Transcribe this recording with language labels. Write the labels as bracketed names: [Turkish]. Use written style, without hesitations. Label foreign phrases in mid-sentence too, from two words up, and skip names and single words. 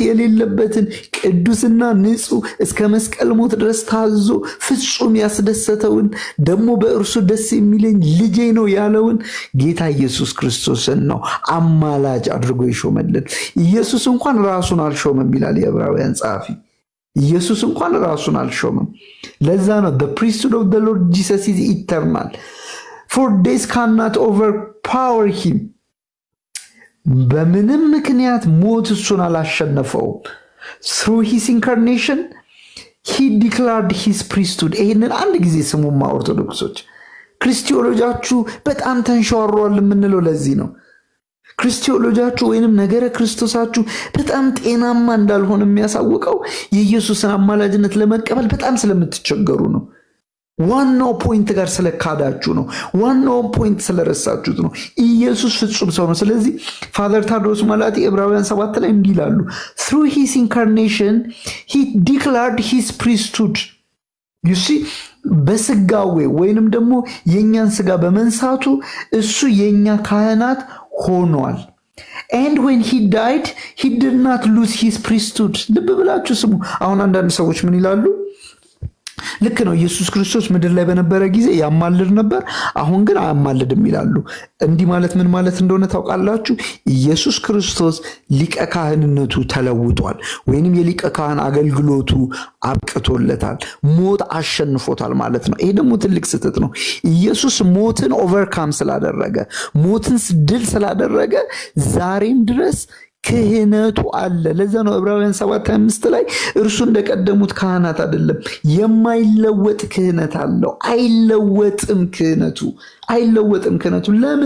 [Amharic] የሌለበትን ቅዱስና ንጹህ እስከ መስቀል ሞት ድረስ ታዞ ፍጹም ያስደሰተውን ደግሞ በእርሱ ደስ የሚለኝ ልጄ ነው ያለውን ጌታ ኢየሱስ ክርስቶስን ነው አማላጅ አድርጎ ይሾመልን። ኢየሱስ እንኳን ራሱን አልሾመም ይላል የዕብራውያን ጸሐፊ። ኢየሱስ እንኳን ራሱን አልሾመም። ለዛ ነው [English] the priesthood of the Lord Jesus is eternal for death cannot overpower him። [Amharic] በምንም ምክንያት ሞት እሱን አላሸነፈውም። [English] through his incarnation he declared his priesthood። [Amharic] ይሄንን አንድ ጊዜ ስሙማ ኦርቶዶክሶች ክርስቲያኖቻችሁ በጣም ተንሸዋሯል የምንለው ለዚህ ነው። ክርስቲያኖቻችሁ ወይንም ነገረ ክርስቶሳችሁ በጣም ጤናማ እንዳልሆነ የሚያሳውቀው የኢየሱስን አማላጅነት ለመቀበል በጣም ስለምትቸገሩ ነው። ዋናው ፖይንት ጋር ስለካዳችሁ ነው። ዋናው ፖይንት ስለረሳችሁት ነው። ኢየሱስ ፍጹም ሰው ነው። ስለዚህ ፋዘር ታድሮስ ማላቲ ዕብራውያን 7 ላይ እንዲህ ይላሉ [English] through his incarnation he declared his priesthood። you see [Amharic] በስጋዌ ወይንም ደግሞ የኛን ስጋ በመንሳቱ እሱ የኛ ካህናት ሆኗል። [English] and when he died he did not lose his priesthood። [Amharic] ልብ ብላችሁ ስሙ። አሁን አንዳንድ ሰዎች ምን ይላሉ? ልክ ነው ኢየሱስ ክርስቶስ ምድር ላይ በነበረ ጊዜ ያማልድ ነበር፣ አሁን ግን አያማልድም ይላሉ። እንዲህ ማለት ምን ማለት እንደሆነ ታውቃላችሁ? ኢየሱስ ክርስቶስ ሊቀ ካህንነቱ ተለውጧል ወይንም የሊቀ ካህን አገልግሎቱ አብቅቶለታል፣ ሞት አሸንፎታል ማለት ነው። ይሄ ደግሞ ትልቅ ስህተት ነው። ኢየሱስ ሞትን ኦቨርካም ስላደረገ ሞትን ድል ስላደረገ ዛሬም ድረስ ክህነቱ አለ። ለዛ ነው ዕብራውያን 7:5 ላይ እርሱ እንደቀደሙት ካህናት አይደለም የማይለወጥ ክህነት አለው። አይለወጥም ክህነቱ። ለምን?